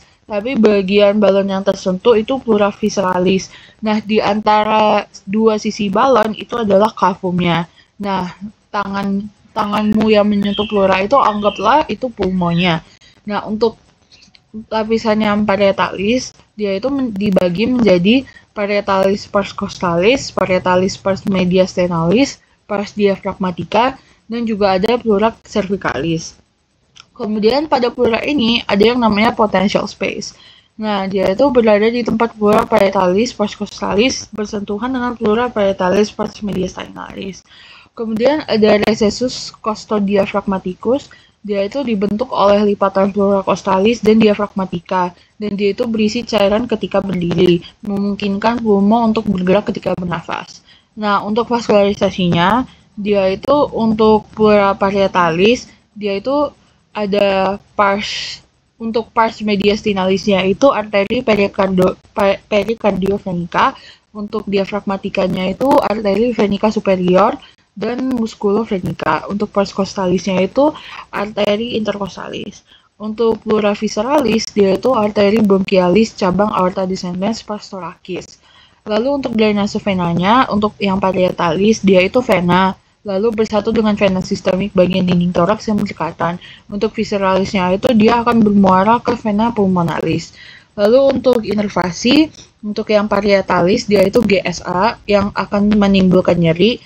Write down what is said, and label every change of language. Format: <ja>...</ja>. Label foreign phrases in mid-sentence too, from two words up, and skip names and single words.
<id>Tapi bagian balon yang tersentuh itu</id> <la>pleura visceralis.</la> <id>Nah, di antara dua sisi balon itu adalah cavumnya. Nah, tanganmu yang menyentuh pleura itu anggaplah itu pulmonya. Nah, untuk lapisan yang parietalis, dia itu dibagi menjadi</id> <la>parietalis pars costalis, parietalis pars mediastinalis, pars diaphragmatica,</la> <id>dan juga ada</id> <la>pleura cervicalis.</la> <id>Kemudian pada pleura ini ada yang namanya</id> <en>potential space.</en> <id>Nah, dia itu berada di tempat</id> <la>pleura parietalis pars costalis</la> <id>bersentuhan dengan</id> <la>pleura parietalis pars mediastinalis.</la> <id>Kemudian ada</id> <la>recessus costodiaphragmaticus,</la> <id>dia itu dibentuk oleh lipatan</id> <la>pleura costalis</la> <id>dan diaphragmatica, dan dia itu berisi cairan ketika berdiri, memungkinkan pulmo untuk bergerak ketika bernafas. Nah, untuk vaskularisasinya, dia itu untuk</id> <la>pleura parietalis,</la> <id>dia itu ada untuk</id> <la>pars mediastinalisnya</la> <id>itu arteri pericardiovenica, untuk diafragmatikanya itu arteri venica superior, dan musculofrenica. Untuk</id> <la>pars costalisnya</la> <id>itu arteri intercostalis. Untuk</id> <la>pleura visceralis,</la> <id>dia itu arteri bronchialis cabang</id> <la>aorta descendens pars thoracis.</la> <id>Lalu untuk drainase venanya, untuk yang parietalis, dia itu vena, lalu bersatu dengan vena sistemik bagian dinding toraks yang berdekatan. Untuk visceralisnya itu dia akan bermuara ke vena pulmonalis. Lalu untuk inervasi, untuk yang parietalis dia itu GSA yang akan menimbulkan nyeri.</id>